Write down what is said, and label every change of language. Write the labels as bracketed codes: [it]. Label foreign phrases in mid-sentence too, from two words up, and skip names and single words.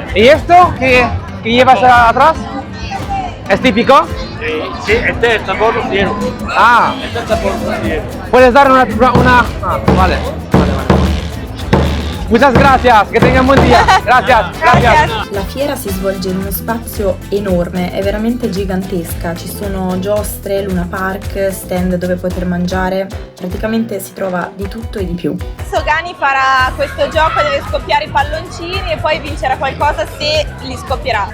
[es] ¿Y esto que llevas atrás? ¿Es típico? Sí, este es tambor rociero. Ah, Este es tambor rociero. ¿puedes dar una... Ah, vale. Muchas gracias, que tengan buen día. Gracias, gracias. [it] La fiera si svolge in uno spazio enorme, è veramente gigantesca, ci sono giostre, Luna Park, stand dove poter mangiare, praticamente si trova di tutto e di più. Adesso Gani farà questo gioco, deve scoppiare i palloncini e poi vincerà qualcosa se li scoppierà.